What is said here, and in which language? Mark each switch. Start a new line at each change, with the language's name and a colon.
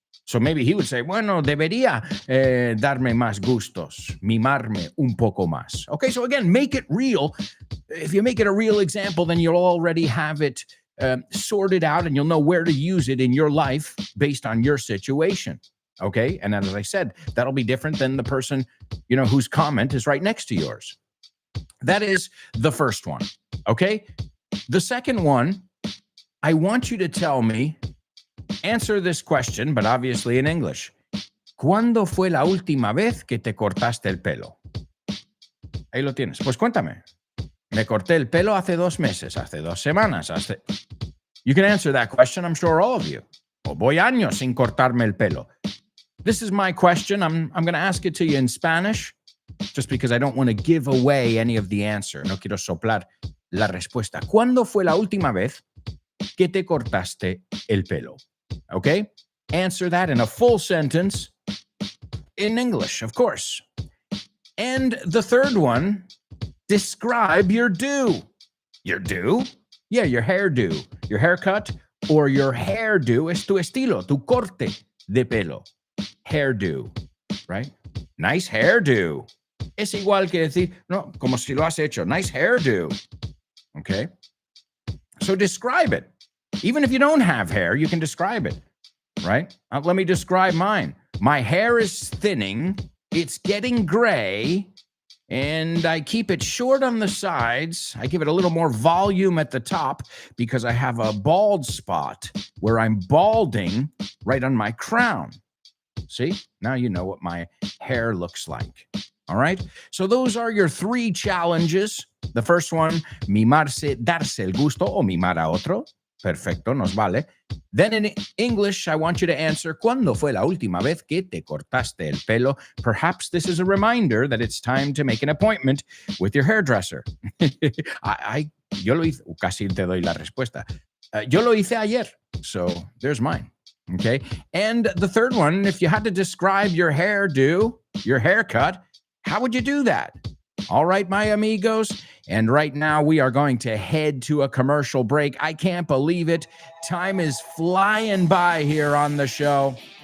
English: So maybe he would say,
Spanish: bueno, debería darme más gustos, mimarme un poco más.
English: Okay, so again, make it real. If you make it a real example, then you'll already have it sorted out and you'll know where to use it in your life based on your situation. Okay, and as I said, that'll be different than the person, whose comment is right next to yours. That is the first one. Okay, the second one, I want you to tell me, answer this question, but obviously in English.
Spanish: ¿Cuándo fue la última vez que te cortaste el pelo? Ahí lo tienes. Pues cuéntame. Me corté el pelo hace 2 meses, hace 2 semanas, hace...
English: You can answer that question, I'm sure all of you.
Spanish: O voy años sin cortarme el pelo.
English: This is my question. I'm going to ask it to you in Spanish, just because I don't want to give away any of the answer.
Spanish: No quiero soplar la respuesta. ¿Cuándo fue la última vez que te cortaste el pelo?
English: Okay? Answer that in a full sentence in English, of course. And the third one, describe your do. Your do? Yeah, your hairdo. Your haircut or your hairdo
Spanish: es tu estilo, tu corte de pelo.
English: Hairdo, right? Nice hairdo.
Spanish: Es igual que decir, no, como si lo has hecho.
English: Nice hairdo. Okay? So describe it. Even if you don't have hair, you can describe it, right? Let me describe mine. My hair is thinning, it's getting gray, and I keep it short on the sides. I give it a little more volume at the top because I have a bald spot where I'm balding right on my crown. See? Now you know what my hair looks like. All right? So those are your 3 challenges.
Spanish: The first one, mimarse, darse el gusto o mimar a otro. Perfecto, nos vale.
English: Then in English, I want you to answer,
Spanish: ¿cuándo fue la última vez que te cortaste el pelo?
English: Perhaps this is a reminder that it's time to make an appointment with your hairdresser.
Spanish: Yo lo hice, casi te doy la respuesta. Yo lo hice ayer,
English: so there's mine. Okay. And the third one, if you had to describe your hairdo, your haircut, how would you do that? All right, my amigos. And right now we are going to head to a commercial break. I can't believe it. Time is flying by here on the show.